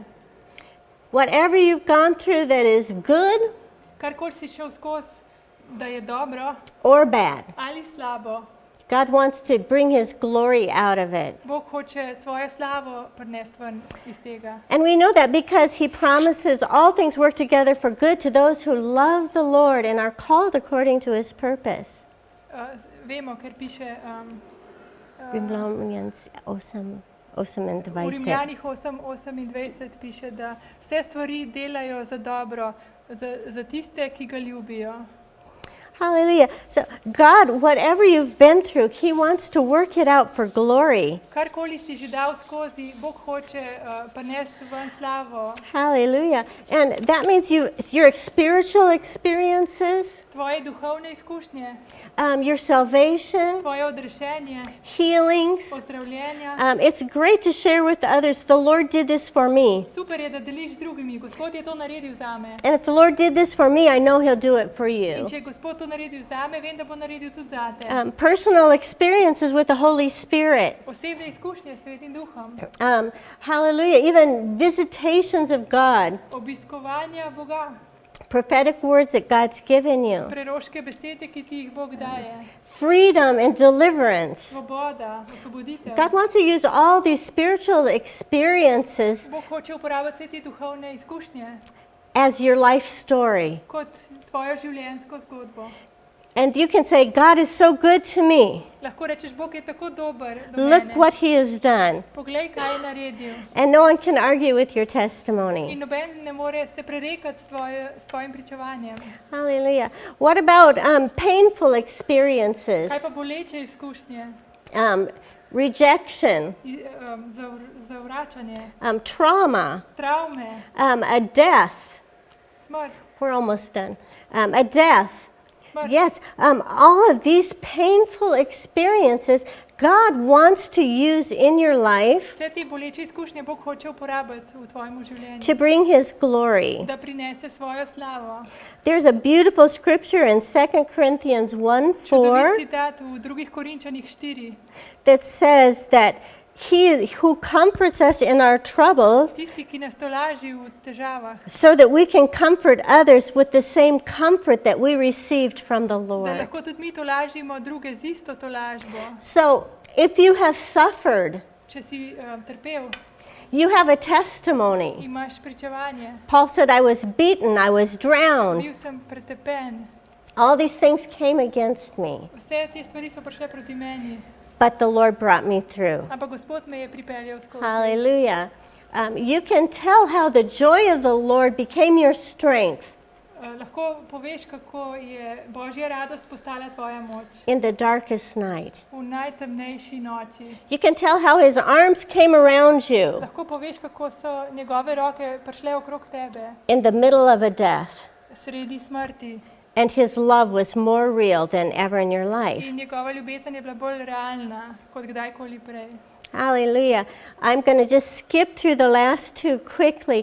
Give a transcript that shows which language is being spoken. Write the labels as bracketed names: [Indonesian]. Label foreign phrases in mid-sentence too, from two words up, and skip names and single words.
[English] Whatever you've gone through that is good [Slovenian] Karkoli si šel skozi, da je dobro [English] or bad, [Slovenian] ali slabo, [English] God wants to bring His glory out of it. [Slovenian] Bog hoče svojo slavo prinesti ven iz tega. [English] And we know that because He promises all things work together for good to those who love the Lord and are called according to His purpose. [Slovenian] Vemo, ker piše [English] Rimljanians 8:28. [Slovenian] v Rimljanih 8:28 piše, da vse stvari delajo za dobro za tiste, ki ga ljubijo. [English] Hallelujah. So God, whatever you've been through, He wants to work it out for glory. [Slovenian] Karkoli si že dal skozi, Bog hoče prinesti ven slavo. [English] Hallelujah. And that means your spiritual experiences, [Slovenian] Tvoje duhovne izkušnje, [English] your salvation, [Slovenian] tvoje odrešenje, [English] healings. [Slovenian] ozdravljenja. [English] It's great to share with others. The Lord did this for me. [Slovenian] Super je, da deliš z drugimi. Gospod je to naredil zame. [English] And if the Lord did this for me, I know He'll do it for you. [Slovenian] In če je Gospod to naredil zame, vem, da bo naredil tudi zate. [English] Personal experiences with the Holy Spirit. [Slovenian] Osebne izkušnje s Svetim Duhom. [English] Hallelujah. Even visitations of God. [Slovenian] Obiskovanja Boga. [English] Prophetic words that God's given you. [Slovenian] Preroške besede, ki ti jih Bog daje. [English] Freedom and deliverance. [Slovenian] Svoboda, osvoboditev. [English] God wants to use all these spiritual experiences [Slovenian] Bog hoče uporabiti vse te duhovne izkušnje [English] as your life story. [Slovenian] kot tvojo življenjsko zgodbo. [English] And you can say, God is so good to me. [Slovenian] Lahko rečeš, Bog je tako dober do [English] Look [Slovenian] mene. [English] what He has done. [Slovenian] Poglej, kaj je naredil. [English] And no one can argue with your testimony. [Slovenian] In noben ne more se prerekati s tvojim pričevanjem. [English] Hallelujah. What about painful experiences? [Slovenian] Kaj pa boleče izkušnje, [English] Rejection, [Slovenian] zavračanje, [English] trauma, [Slovenian] travme, [English] a death. [Slovenian] smrt, [English] We're almost done. A death. [Slovenian] smrt. [English] Yes, all of these painful experiences God wants to use in your life [Slovenian] Vse te boleče izkušnje Bog hoče uporabiti v tvojem življenju, [English] to bring His glory. [Slovenian] da prinese svojo slavo. [English] There's a beautiful scripture in 2 Corinthians 1:4 [Slovenian] Čudovit citat v 2. Korinčanih 4. [English] that says that He who comforts us in our troubles, [Slovenian] Tisti, ki nas tolaži v težavah, [English] so that we can comfort others with the same comfort that we received from the [Slovenian] da [English] Lord. [Slovenian] lahko tudi mi tolažimo druge z isto tolažbo. [English] So, if you have suffered, [Slovenian] Če si trpel, [English] you have a testimony. [Slovenian] imaš pričevanje. [English] Paul said, I was beaten, I was drowned. [Slovenian] Bil sem pretepen. [English] All these things came against me, [Slovenian] Vse te stvari so prišle proti meni, [English] but the Lord brought me through. [Slovenian] ampak Gospod me je pripeljal skozi. [English] Hallelujah. You can tell how the joy of the Lord became your strength [Slovenian] Lahko poveš, kako je Božja radost postala tvoja moč [English] in the darkest night. [Slovenian] v najtemnejši noči. [English] You can tell how His arms came around you [Slovenian] Lahko poveš, kako so njegove roke prišle okrog tebe [English] in the middle of a death, [Slovenian] sredi smrti [English] and His love was more real than ever in your life. [Slovenian] in njegova ljubezen je bila bolj realna kot kdajkoli prej. [English] Hallelujah. I'm going to just skip through the last two quickly.